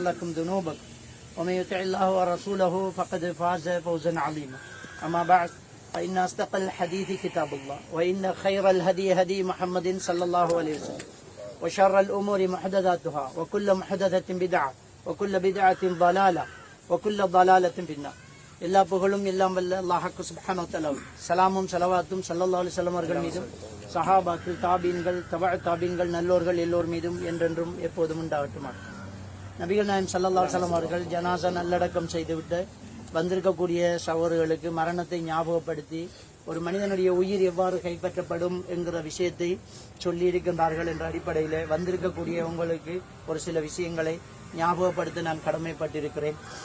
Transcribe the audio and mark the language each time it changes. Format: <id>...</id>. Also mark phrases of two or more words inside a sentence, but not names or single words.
<ar>لكم ذنوبكم ومن يطع الله ورسوله فقد فاز فوزا عظيما أما بعد فإن أصدق الحديث كتاب الله وإن خير الهدي هدي محمد صلى الله عليه وسلم وشر الأمور محدثاتها وكل محدثة بدعة وكل بدعة ضلالة وكل ضلالة في النار</ar> <ta>எல்லா புகழும் எல்லாம் வல்ல அல்லாஹ்வுக்கு சுப்ஹானஹு வ தஆலா சலாமும் ஸலவாத்தும் ஸல்லல்லாஹு அலைஹி வஸல்லம் அவர்கள் மீதும் சஹாபாக்கள் தாபீன்கள் தபஅ நல்லோர்கள் எல்லோர் மீதும் என்றென்றும் எப்போதும் உண்டாகட்டுமா. நபிகள் நாயகம்</ta> <ar>صلى الله عليه وسلم</ar> <ta>அவர்கள் ஜனாஸா நல்லடக்கம் செய்துவிட்டு வந்திருக்கக்கூடிய சகோதரர்களுக்கு மரணத்தை ஞாபகப்படுத்தி ஒரு மனிதனுடைய உயிர் எவ்வாறு கைப்பற்றப்படும் என்கிற விஷயத்தை சொல்லியிருக்கின்றார்கள் என்ற அடிப்படையில் வந்திருக்கக்கூடிய உங்களுக்கு ஒரு சில விஷயங்களை ஞாபகப்படுத்த நான் கடமைப்பட்டிருக்கிறேன்.</ta>